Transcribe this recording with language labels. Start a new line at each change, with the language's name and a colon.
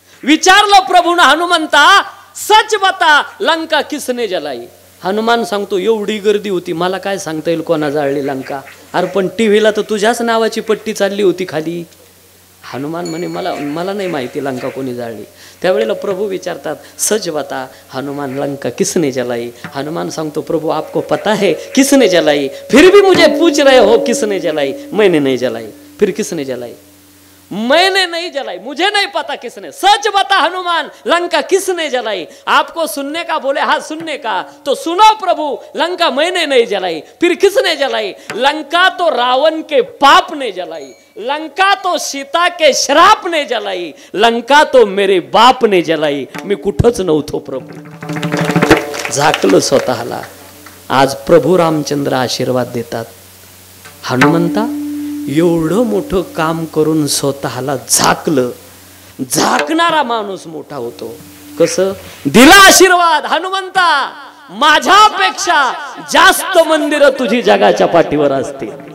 Marathi: विचारलं प्रभूनं हनुमंता,
Hindi: सच बता लंका किसने जलाई.
Marathi: हनुमान सांगतो एवढी गर्दी होती, मला काय सांगता येईल कोणा जाळली लंका. अरे पण टीव्हीला तर तुझ्याच नावाची पट्टी चालली होती खाली. हनुमान म्हणे मला नाही माहिती लंका कोणी जाळली. त्यावेळेला प्रभू विचारतात,
Hindi: सच बता हनुमान लंका किसने जलाई.
Marathi: हनुमान सांगतो
Hindi: प्रभू आपको पता है किसने जलाई, फिर भी मुझे पूछ रहे हो किसने जलाई. मैंने नहीं जलाई. फिर किसने जलाई? मैंने नहीं जलाई, मुझे नहीं पता किसने. सच बता हनुमान लंका किसने जलाई. आपको सुनने का बोले, हाँ सुनने का, तो सुनो प्रभु लंका मैंने नहीं जलाई. फिर किसने जलाई? लंका तो रावण के पाप ने जलाई, लंका तो सीता के श्राप ने जलाई, लंका तो मेरे बाप ने जलाई.
Marathi: मी कुठंच नव्हतो प्रभू. झाकलं स्वतःला. आज प्रभू रामचंद्र आशीर्वाद देतात. हनुमंता एवढं मोठं काम करून स्वतःला झाकलं. झाकणारा माणूस मोठा होतो. कसं? दिला आशीर्वाद. हनुमंता माझ्यापेक्षा जास्त मंदिरं तुझी जगाच्या पाठीवर असतील.